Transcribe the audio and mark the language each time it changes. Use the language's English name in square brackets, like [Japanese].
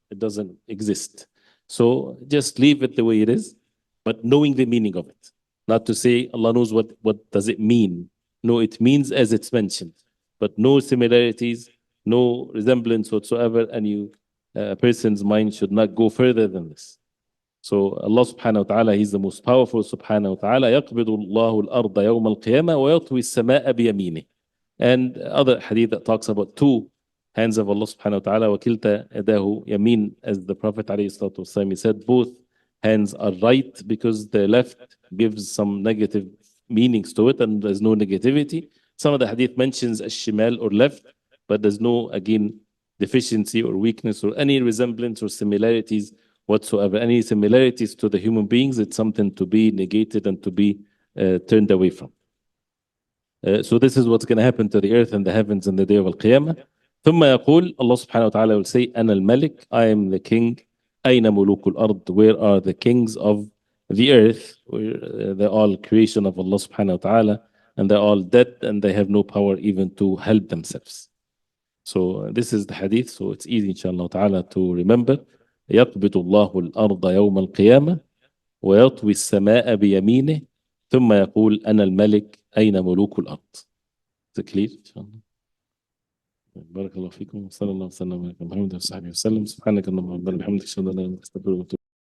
[English] It doesn't exist. So just leave it the way it is, but knowing the meaning of it. Not to say Allah knows what does it mean. No, it means as it's mentioned, but no similarities, no resemblance whatsoever, and a person's mind should not go further than this. So Allah subhanahu wa ta'ala, He's the most powerful subhanahu wa ta'ala. [Arabic] يقبض الله الأرض يوم القيامة ويطوي السماء بيمينه. [English] And other hadith that talks about two hands of Allah subhanahu wa ta'ala, [Arabic] وكلتا يداه يمين, [English] as the Prophet alayhi salatu wasalam, he said both hands are right, because the left gives some negative meanings to it, and there's no negativity. Some of the hadith mentions as-shimal, or left, but there's no, again, deficiency or weakness or any resemblance or similarities whatsoever. Any similarities to the human beings, it's something to be negated and to be turned away from. So this is what's going to happen to the earth and the heavens in the day of al-Qiyamah. [Arabic] ثم يقول, [English] Allah subhanahu wa ta'ala will say, [Arabic] أنا الملك, [English] I am the king. [Arabic] أين ملوك الأرض, [English] where are the kings of the earth? Where they're all creation of Allah subhanahu wa ta'ala, and they're all dead, and they have no power even to help themselves. So this is the hadith, so it's easy inshallah ta'ala to remember. [Arabic] يقبض الله الأرض يوم القيامة ويطوي السماء بيمينه ثم يقول أنا الملك أين ملوك الأرض. [English] Is it clear [Arabic] إن شاء الله؟ بارك الله فيكم، وصلى الله وسلم على محمد وصحبه وسلم. سبحانك اللهم وبحمدك، أشهد أن لا إله إلا أنت، أستغفرك.